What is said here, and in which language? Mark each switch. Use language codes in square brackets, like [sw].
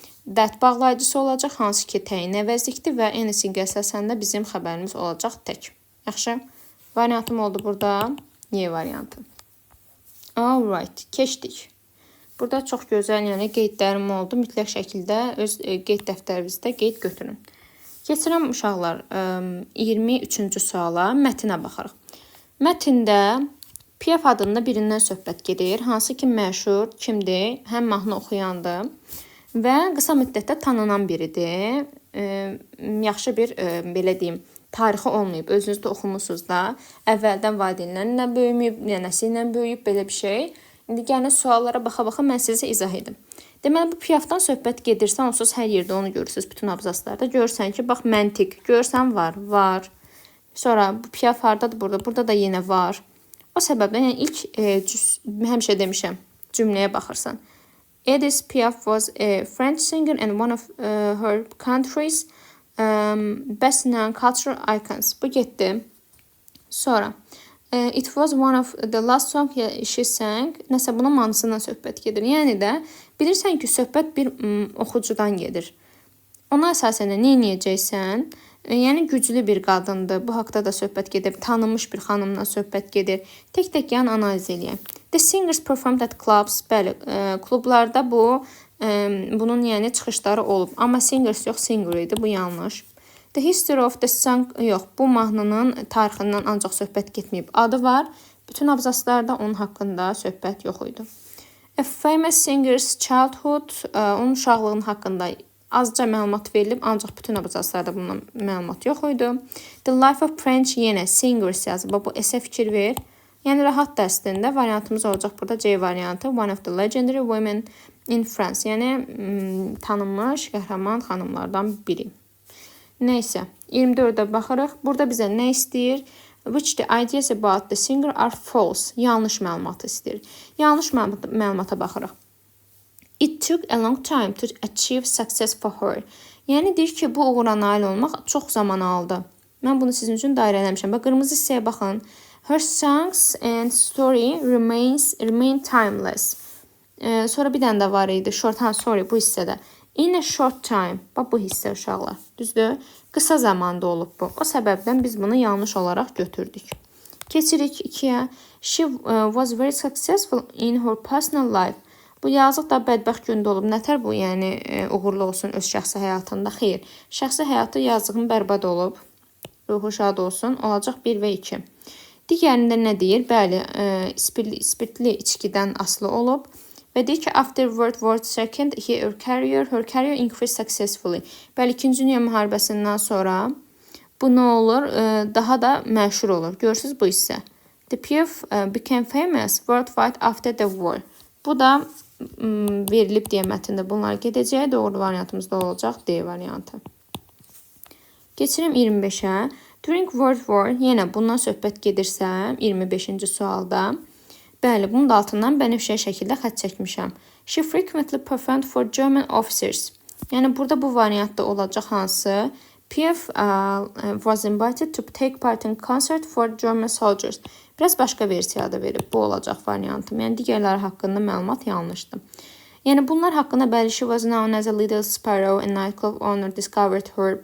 [az] That bağlayıcısı olacaq, hansı ki təyin əvəzlikdir və anything əsasən bizim xəbərimiz olacaq tək. Yaxşı, variantım oldu burada Y variantı. [en] Alright, [az] keçdik. Burada çox gözəl, yəni qeydlərim oldu. Mütləq şəkildə öz qeyd dəftərinizdə qeyd götürün. Keçirəm uşaqlar 23-cü suala, mətinə baxırıq. Mətində Piaf adında birindən söhbət gedir. Hansı ki məşhur kimdir? Həm mahnı oxuyandır və qısa müddətdə tanınan biridir. Yaxşı bir, belə deyim, tarixi olmayıb. Özünüz də oxumusunuz da. Əvvəldən valideynlərlə böyüməyib, nənəsi ilə böyüyüb, belə bir şey. İndi gəlin suallara baxa-baxa mən sizə izah edim. Deməli, bu Piafdan söhbət gedirsə, onsuz hər yerdə onu görürsünüz, bütün abzaslarda. Görürsən ki, bax, məntiq. Görürsən, var. Sonra, bu Piaf hardadır burada? Burada da yenə var. O səbəbdən, yəni ilk, həmişə demişəm, cümləyə baxırsan. [en] Edith Piaf was a French singer and one of her country's best known cultural icons. [az] Bu getdi. Sonra, [en] it was one of the last song she sang. [az] Nəsə bunun manısından söhbət gedir. Yəni də bilirsən ki, söhbət bir oxucudan gedir. Ona əsasən nə edəcəksən? Yəni güclü bir qadındır. Bu haqda da söhbət gedir. Tanınmış bir xanımla söhbət gedir. Tək yan analiz eləyək. [en] The singers performed at clubs. [az] Bəli, klublarda bunun yəni çıxışları olub. Amma singers yox, singer idi. Bu yanlış. [en] The history of the song, [az] yox, bu mahnının tarixindən ancaq söhbət getməyib. Adı var. Bütün abzaslarda onun haqqında söhbət yox idi. [en] A famous singer's childhood, [az] onun uşaqlığının haqqında azca məlumat verilib, ancaq bütün abzaslarda bundan məlumat yox idi. [en] The life of French, [az] yenə singers yazıb. Bu esə fikir ver. Yəni rahat dərsində variantımız olacaq burada C variantı. [en] One of the legendary women in France. [az] Yəni tanınmış qəhrəman xanımlardan biri. Nəysə, 24-də baxırıq. Burada bizə nə istəyir? [en] Which the ideas about the singer are false. [az] Yanlış məlumatı istəyir. Yanlış məlumata baxırıq. [en] It took a long time to achieve success for her. [az] Yəni deyir ki, bu uğura nail olmaq çox zaman aldı. Mən bunu sizin üçün dairə eləmişəm. Bax, qırmızı hissəyə baxın. [en] Her songs and story remain timeless. [az] Sonra bir dənə də var idi. [en] Sorry, [az] bu hissədə. [en] In a short time. [az] Bax, bu hissə uşaqlar. Düzdür? Qısa zamanda olub bu. O səbəbdən biz bunu yanlış olaraq götürdük. Keçirik 2-yə. [en] She was very successful in her personal life. [az] Bu yazıq da bədbəxt gündə olub. Nətər bu? Yəni uğurlu olsun öz şəxsi həyatında? Xeyr. Şəxsi həyatı yazığın bərbad olub. Ruhu şad olsun. Olacaq 1 və 2. Digərində nə deyir? Bəli, spirtli içkidən asılı olub. Və deyir ki, [en] after World War II, her career increased successfully. [az] Bəli, 2-ci Dünya müharibəsindən sonra bu nə olur? Daha da məşhur olur. Görürsünüz bu hissə. [en] The Piaf became famous worldwide after the war. [az] Bu da verilib deyə mətndə bunlar gedəcək. Doğru variantımız da olacaq D variantı. Keçirim 25-ə. [en] During World War, [az] yenə bundan söhbət gedirsə, 25-ci sualda. Bəli, bunun da altından bənövşəyə şəkildə xətt çəkmişəm. [en] She frequently performed for German officers. [az] Yəni, burada bu variantda olacaq hansı? [en] Piaf was invited to take part in concert for German soldiers. [az] Biraz başqa versiyada verib. Bu olacaq variantım. Yəni, digərləri haqqında məlumat yanlışdır. Yəni, bunlar haqqında bəli, [en] she was known as a little sparrow, a nightclub owner discovered her.